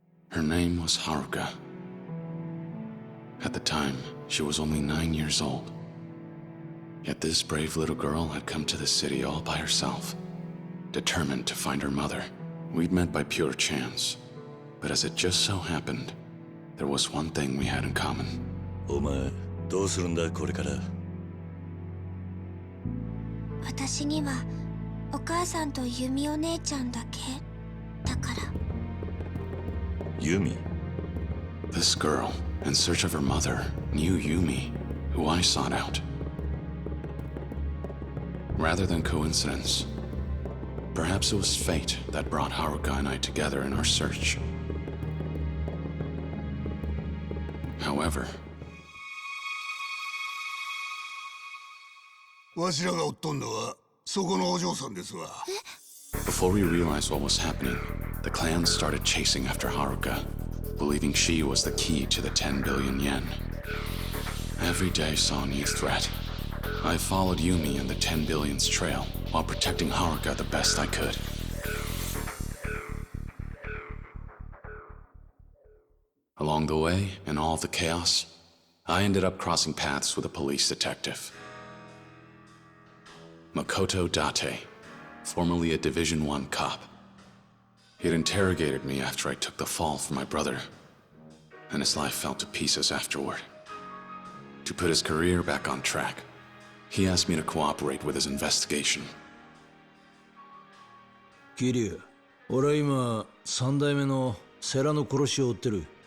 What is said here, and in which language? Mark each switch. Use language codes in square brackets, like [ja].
[en] Her name was Haruka. At the time, she was only 9 years old. Yet this brave little girl had come to the city all by herself, determined to find her mother. We'd met by pure chance, but as it just so happened, there was one thing we had in common. [ja] お前、どうするんだこれから？私にはお母さんとユミお姉ちゃんだけだから。ユミ？ [en] The This girl, in search of her mother, knew Yumi, who I sought out. Rather than coincidence, perhaps it was fate that brought Haruka and I together in our search. However, [ja] わしらが追っとんのはそこのお嬢さんですわ。 [en] before we realized what was happening, the clan started chasing after Haruka, believing she was the key to the 10 billion yen. Every day saw a new threat. I followed Yumi and the 10 billion's trail while protecting Haruka the best I could. Along the way, in all the chaos, I ended up crossing paths with a police detective. Makoto Date, formerly a Division 1 cop. He had interrogated me after I took the fall for my brother, and his life fell to pieces afterward. To put his career back on track, he asked me to cooperate with his investigation. [ja] 桐生、俺は今三代目の世良の殺しを追ってる。